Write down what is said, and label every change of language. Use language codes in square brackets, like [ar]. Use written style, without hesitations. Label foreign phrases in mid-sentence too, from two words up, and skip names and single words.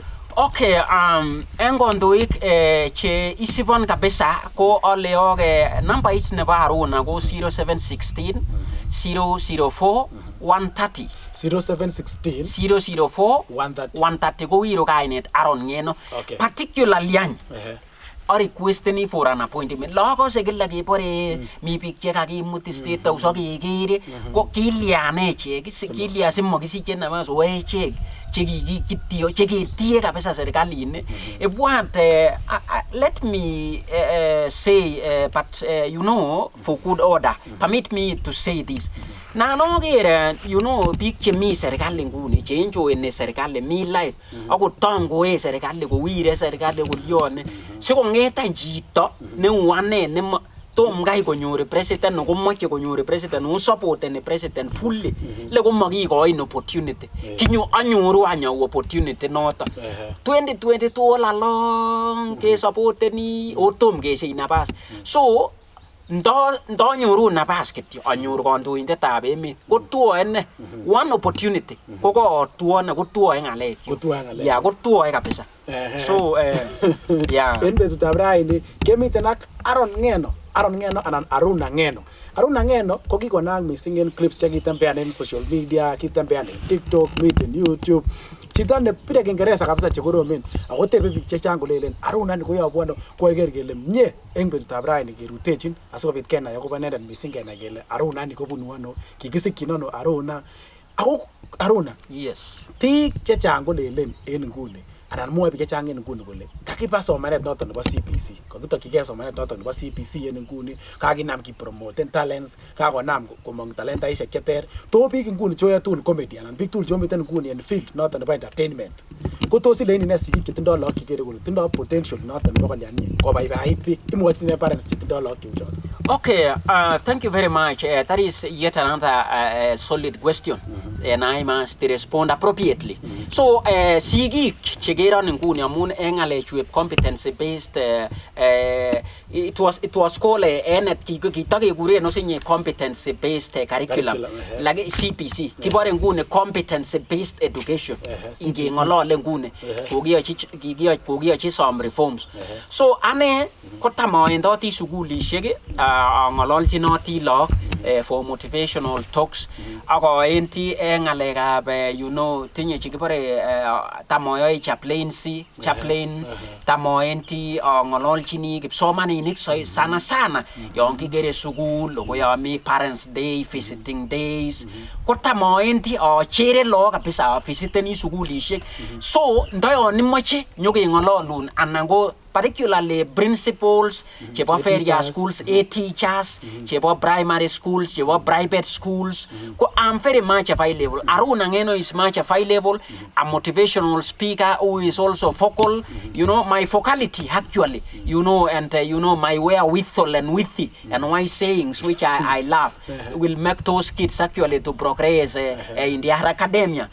[kln] Okay, en kandoik che isibon kabisa ko aleok nambait nebo Aruna ko 0716 004 130 0716 [en] 004 130 [kln] ko wiro kainet [en] Aaron Ngeno particularly any or requesting for an appointment. [kln] Logo se kila kipore mi picture kakimut state house akikere ko kiliane cheki sikilia simo kisiche na maso we cheki cheki kitio cheki tie kabisa serikalini [en] want let me say but you know for good order permit me to say this [kln] na no gere [en] you know big [kln] chemi serikali nguni che enjoy ne serikali mi [en] life [kln] ako tango serikali ko wire serikali ko lione siko ngeta chito ne wane ne tom ngai konyor president no komoche konyor president no support ne president fully le ko magi ko in opportunity kinyu anyoru opportunity noto 2022 la long ke support ni otom ke sei nabas so ndo nyoru nabas kityo anyoru kandoindetab emet ko tuo ene one opportunity ko tuo na ko tuo ngale ya ko tuo kabisa so yeah en betutab raini kemiten ak Aaron Ngeno anan Aruna Ngeno ko kikonaak missing en clips chekitembean en [en] social media [kln] kitembean en TikTok miten YouTube chito ne pire Kiingereza kabisa che koromen ako tebe biik chechang kolelen Aruna ni koyobu ano koiker kele mie eng betutab raini kerutechin asikobit kenai akobo inendet missing kenai kele Aruna ni kobunu ano kikisikyin ano Aruna ako Aruna [en] Yes. [kln] biik chechang kolelen en nguni anan mwoe biik chechang en nguni kole kakiba somanet noton nebo CBC kakitokyigei somanet noton nebo CBC en nguni kakinam kipromoten talents kakonam komong talentaisiek cheter to biik nguni choyoe tugul comedy anan biik tugul chomiten nguni en field noton nebo entertainment ko tos ileini ne sigik chetindoo lagok chekere kole tindoo potential noton nebo kolyanin kobaibait biik imwochini ne parents chetindoo lagok cheu choton. [en] Okay, thank you very much. That is yet another solid question, and I must respond appropriately. So, [kln] sigik chegeron nguni amun ngalechu [en] competency based, it was called [kln] enet kitagekure no sinye [en] competency based curriculum, like CPC. [kln] Kibore nguni [en] competency based education. [kln] Inge ngolole nguni kogiyochi [en] some reforms. [kln] So, ane kotamoendoti sugulishek ngololchinoti log [en] for motivational talks [kln] akoenti ngalekab tinye chekibore tamoyoe chaplaincy tamoenti ngololchini kipsomaninik sana yon kigere sugul koyomi [en] parents day visiting days [kln] ko tamoenti chere log kabisa visiteni sugulishek so ndoyon imoche nyokengololun anan ko [en] particularly principals [kln] chebo feria [en] schools, teachers [kln] chebo [en] primary schools, [kln] chebo [en] private schools. I'm very much available. Aruna ngeno is much available. A motivational speaker who is also vocal. My vocality actually, and my wherewithal and witty and wise sayings, which I love, will make those kids actually to progress in their academia.